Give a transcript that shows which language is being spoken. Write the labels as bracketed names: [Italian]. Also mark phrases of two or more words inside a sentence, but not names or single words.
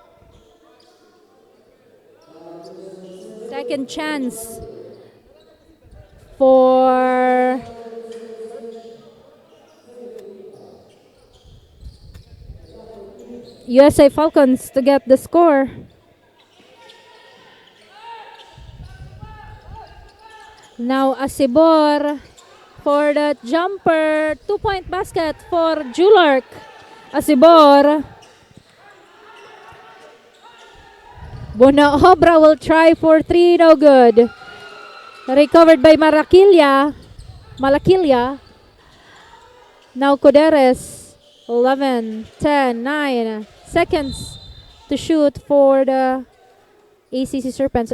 [English] Second chance for USI Falcons to get the score. Now Asibor for the jumper. 2-point basket for Julark. Asibor. Bonaobra will try for 3. No good. Recovered by Malakilya. Now Coderes. 11, 10, 9 seconds to shoot for the ACC Serpents.